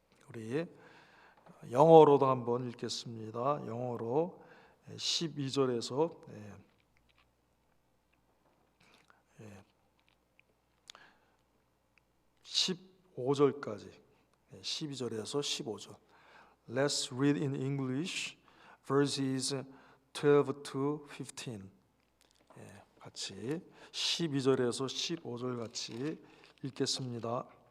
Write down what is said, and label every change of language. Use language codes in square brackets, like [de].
[ko] 우리 영어로도 한번 읽겠습니다. 영어로 12절에서 15절까지 12절에서 15절. [en] Let's read in English verses 12 to 15. [ko] 같이 12절에서 15절 같이 읽겠습니다.